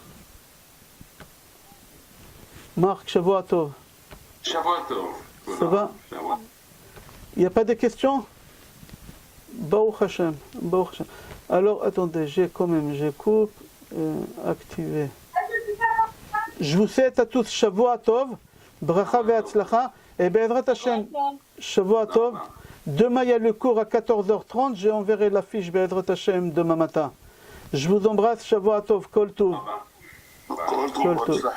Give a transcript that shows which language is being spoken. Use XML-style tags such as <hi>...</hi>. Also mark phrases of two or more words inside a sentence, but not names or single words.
<fr>Marc,</fr> <he>שבוע טוב. שבוע טוב.</he> <fr>Ça va? Il n'y a pas de questions?</fr> <he>ברוך השם.</he> <fr>Alors, attendez, je coupe, activer. Je vous souhaite à tous</fr> <he>שבוע טוב, ברכה והצלחה,</he> <fr>et</fr> <he>בעזרת השם, שבוע טוב.</he> <fr>Demain, il y a le cours à 14h30, je enverrai la fiche</fr> <he>בעזרת השם</he> <fr>demain matin. Je vous embrasse,</fr> <he>שבוע טוב, כל טוב. כל טוב.</he>